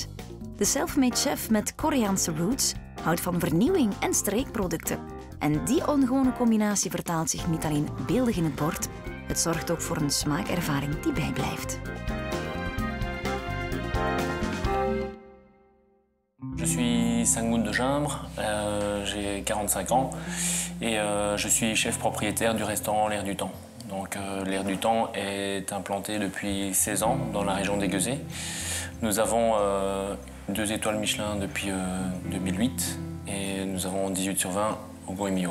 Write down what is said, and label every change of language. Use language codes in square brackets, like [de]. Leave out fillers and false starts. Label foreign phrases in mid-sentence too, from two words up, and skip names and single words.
[nl] De self-made chef met Koreaanse roots houdt van vernieuwing en streekproducten. En die ongewone combinatie vertaalt zich niet alleen beeldig in het bord, het zorgt ook voor een smaakervaring die bijblijft. [fr] Je suis Sanghoon Desjembre, j'ai 45 ans et je suis chef propriétaire du restaurant L'Air du Temps. Donc L'Air du Temps est implanté depuis 16 ans dans la région d'Aiguezé. Nous avons 2 étoiles Michelin depuis 2008 et nous avons 18 sur 20 au Goemio.